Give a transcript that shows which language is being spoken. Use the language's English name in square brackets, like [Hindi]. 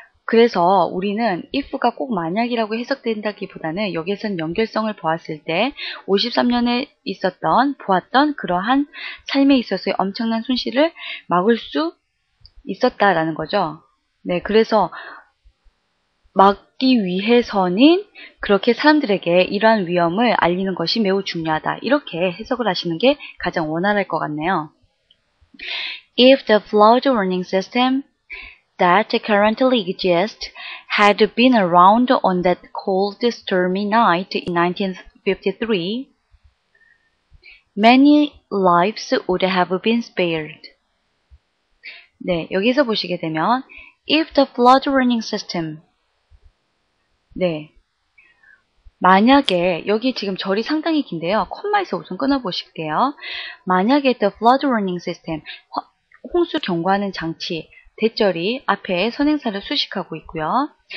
[Korean] 그래서 우리는 if가 꼭 만약이라고 해석된다기보다는 여기에선 연결성을 보았을 때 53년에 보았던 그러한 삶에 있어서의 엄청난 손실을 막을 수 있었다라는 거죠. 네, 그래서 막기 위해서는 그렇게 사람들에게 이러한 위험을 알리는 것이 매우 중요하다. 이렇게 해석을 하시는 게 가장 원활할 것 같네요. [English] If the flood warning system that currently exists had been around on that cold, stormy night in 1953, many lives would have been spared. [Korean] 네, 여기서 보시게 되면 [English] if the flood warning system, [Korean] 네, 만약에 여기 지금 절이 상당히 긴데요. 콤마에서 우선 끊어보실게요. 만약에 [English] the flood warning system, [Korean] 홍수 경고하는 장치, 대절이 앞에 선행사를 수식하고 있고요.